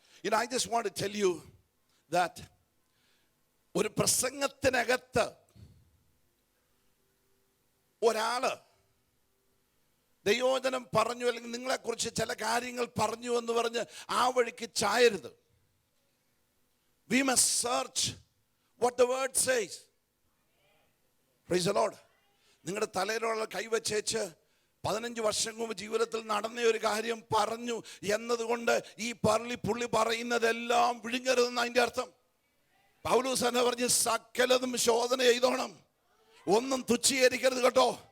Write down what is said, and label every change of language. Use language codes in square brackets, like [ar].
[en] I just want to tell you that [ml] ഒരു പ്രസംഗത്തിനകത്ത് ഒരാള് ദൈവവചനം പറഞ്ഞു അല്ലെങ്കിൽ നിങ്ങളെക്കുറിച്ച് ചില കാര്യങ്ങൾ പറഞ്ഞു എന്ന് പറഞ്ഞ് ആ വഴിക്ക് ചായരുത്. [en] We must search what the word says. Praise the Lord. [ml] നിങ്ങളുടെ തലയിലുള്ള കൈവച്ചേച്ച് 15 വർഷം മുമ്പ് ജീവിതത്തിൽ നടന്ന ഒരു കാര്യം പറഞ്ഞു എന്നതുകൊണ്ട് ഈ പുള്ളി പറയുന്നതെല്ലാം വിഴുങ്ങരുതെന്ന് അതിൻ്റെ അർത്ഥം. പൗലോസ് തന്നെ പറഞ്ഞ് സകലതും ശോധന ചെയ്തോണം, ഒന്നും തുച്ഛീകരിക്കരുത് കേട്ടോ.